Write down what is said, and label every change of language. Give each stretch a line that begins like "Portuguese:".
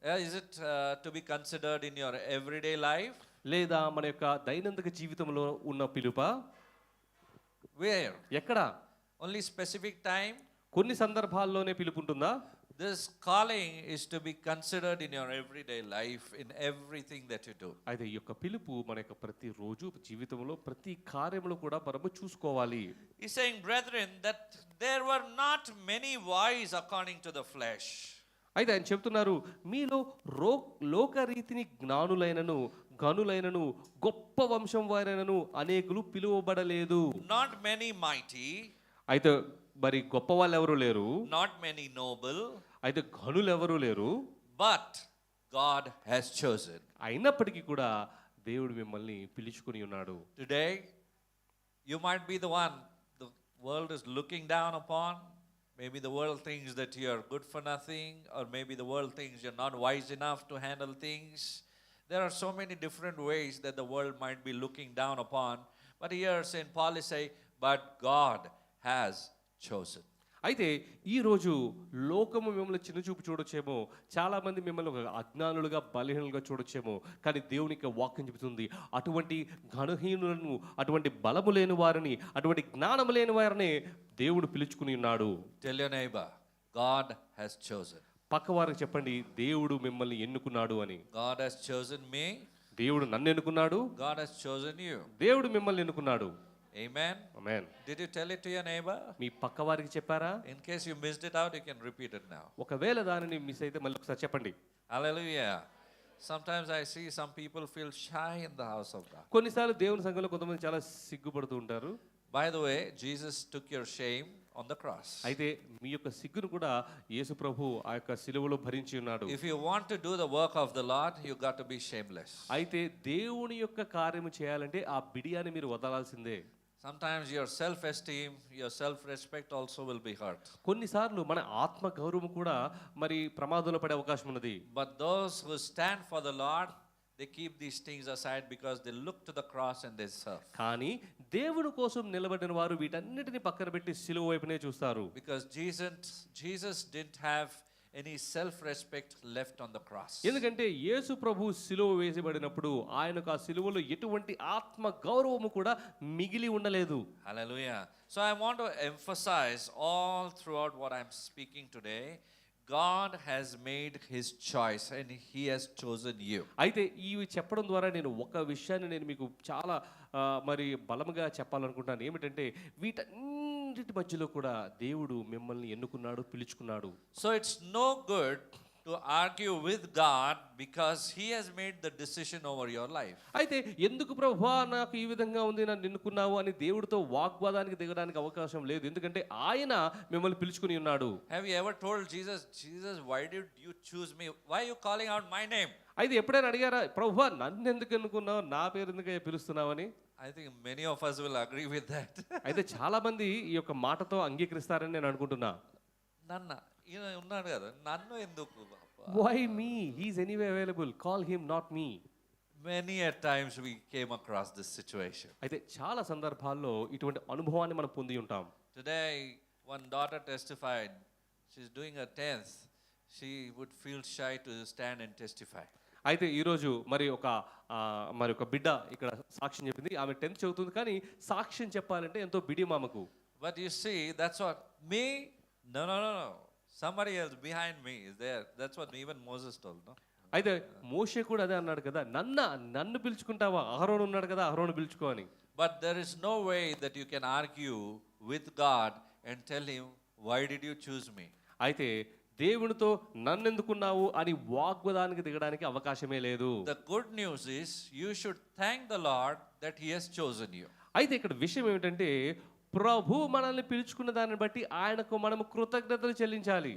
English: Is it to be considered in your everyday life?
Telugu: లేదా మన యొక్క దైనందిక జీవితంలో ఉన్న పిలుపా?
English: Where?
Telugu: ఎక్కడ?
English: Only specific time?
Telugu: కొన్ని సందర్భాల్లోనే పిలుపు ఉంటుందా?
English: This calling is to be considered in your everyday life, in everything that you do.
Telugu: అయితే ఈ యొక్క పిలుపు మన యొక్క ప్రతి రోజు జీవితంలో ప్రతి కార్యములో కూడా మనము చూసుకోవాలి.
English: He's saying, brethren, that there were not many wise according to the flesh.
Telugu: అయితే ఆయన చెప్తున్నారు మీలో లోకరీతిని జ్ఞానులైనను గనులైనను గొప్ప వంశం వారైనను అనేకులు పిలువబడలేదు.
English: Not many mighty.
Telugu: అయితే మరి గొప్ప వాళ్ళు ఎవరు లేరు.
English: Not many noble.
Telugu: అయితే గనులు ఎవరు లేరు.
English: But God has chosen.
Telugu: అయినప్పటికీ కూడా దేవుడు మిమ్మల్ని పిలుచుకొని ఉన్నాడు.
English: Today, you might be the one the world is looking down upon. Maybe the world thinks that you are good for nothing, or maybe the world thinks you're not wise enough to handle things. There are so many different ways that the world might be looking down upon. But here St. Paul is saying, but God has chosen.
Telugu: అయితే ఈరోజు లోకము మిమ్మల్ని చిన్నచూపు చూడొచ్చేమో, చాలామంది మిమ్మల్ని ఒక అజ్ఞానులుగా బలహీనులుగా చూడొచ్చేమో, కానీ దేవునికి వాక్యం చెబుతుంది అటువంటి ఘనహీనులను, అటువంటి బలము లేని వారిని, అటువంటి జ్ఞానము లేని వారిని దేవుడు పిలుచుకుని ఉన్నాడు.
English: Tell your neighbor, God has chosen.
Telugu: పక్కవారికి చెప్పండి, దేవుడు మిమ్మల్ని ఎన్నుకున్నాడు అని.
English: God has chosen me.
Telugu: దేవుడు నన్ను ఎన్నుకున్నాడు,
English: God has chosen you.
Telugu: దేవుడు మిమ్మల్ని ఎన్నుకున్నాడు.
English: Amen.
Telugu: Amen.
English: Did you tell it to your neighbor?
Telugu: మీ పక్కవారికి చెప్పారా?
English: In case you missed it out, you can repeat it now.
Telugu: ఒకవేళ దానిని మిస్ అయితే మళ్ళీ ఒకసారి చెప్పండి.
English: Hallelujah. Sometimes I see some people feel shy in the house of God.
Telugu: కొన్నిసార్లు దేవుని సంఘంలో కొంతమంది చాలా సిగ్గుపడుతూ ఉంటారు.
English: By the way, Jesus took your shame on the cross.
Telugu: అయితే మీ యొక్క సిగ్గును కూడా యేసు ప్రభు ఆ యొక్క సిలువలో భరించి ఉన్నాడు.
English: If you want to do the work of the Lord, you got to be shameless.
Telugu: అయితే దేవుని యొక్క కార్యము చేయాలంటే ఆ బిడియాన్ని మీరు వదలాల్సిందే.
English: Sometimes your self-esteem, your self-respect also will be hurt.
Telugu: కొన్నిసార్లు మన ఆత్మ గౌరవం కూడా మరి ప్రమాదంలో పడే అవకాశం ఉన్నది.
English: But those who stand for the Lord, they keep these things aside because they look to the cross and they serve.
Telugu: కానీ దేవుని కోసం నిలబడిన వారు వీటన్నిటిని పక్కన పెట్టి సిలువ వైపునే చూస్తారు.
English: Because Jesus didn't have any self-respect left on the cross.
Telugu: ఎందుకంటే యేసు ప్రభు సిలువ వేయబడినప్పుడు ఆయనకు ఆ సిలువలో ఎటువంటి ఆత్మ గౌరవము కూడా మిగిలి ఉండలేదు.
English: Hallelujah. So I want to emphasize all throughout what I'm speaking today, God has made his choice and he has chosen you.
Telugu: అయితే ఇవి చెప్పడం ద్వారా నేను ఒక విషయాన్ని నేను మీకు చాలా మరి బలముగా చెప్పాలనుకుంటాను. ఏమిటంటే వీటన్నిటి మధ్యలో కూడా దేవుడు మిమ్మల్ని ఎన్నుకున్నాడు, పిలుచుకున్నాడు. So it's no good to argue with God because he has made the decision over your life. అయితే ఎందుకు ప్రభువా నాకు ఈ విధంగా ఉంది, నన్ను ఎన్నుకున్నావు అని దేవుడితో వాగ్వాదానికి దిగడానికి అవకాశం లేదు. ఎందుకంటే ఆయన మిమ్మల్ని పిలుచుకుని ఉన్నాడు.
English: Have you ever told Jesus, why did you choose me? Why are you calling out my name?
Telugu: అయితే ఎప్పుడైనా అడిగారా, ప్రభువా నన్ను ఎందుకు ఎన్నుకున్నావు, నా పేరు ఎందుకు పిలుస్తున్నావని?
English: I think many of us will agree with that.
Telugu: అయితే చాలా మంది ఈ యొక్క మాటతో అంగీకరిస్తారని నేను అనుకుంటున్నా. నన్న ఈయన ఉన్నాడు కదా, నన్ను ఎందుకు?
English: Why me? He's anyway available. Call him, not me. Many a times we came across this situation.
Telugu: అయితే చాలా సందర్భాల్లో ఇటువంటి అనుభవాన్ని మనం పొంది ఉంటాం.
English: Today, one daughter testified. She's doing her 10th. She would feel shy to stand and testify.
Telugu: అయితే ఈరోజు మరి ఒక బిడ్డ ఇక్కడ సాక్ష్యం చెప్పింది. ఆమె 10th చదువుతుంది, కానీ సాక్ష్యం చెప్పాలంటే ఎంతో బిడి మామకు.
English: But you see, that's what me. No. Somebody else behind me is there. That's what even Moses told, no?
Telugu: అయితే మోషే కూడా అదే అన్నాడు కదా, నన్ను పిలుచుకుంటావా, అహరోను ఉన్నాడు కదా, అహరోను పిలుచుకో అని.
English: But there is no way that you can argue with God and tell him, why did you choose me?
Telugu: అయితే దేవునితో నన్నెందుకున్నావు అని వాగ్వాదానికి దిగడానికి అవకాశమే లేదు.
English: The good news is you should thank the Lord that he has chosen you.
Telugu: అయితే ఇక్కడ విషయం ఏమిటంటే ప్రభు మనల్ని పిలుచుకున్న దాన్ని బట్టి ఆయనకు మనము కృతజ్ఞతలు చెల్లించాలి.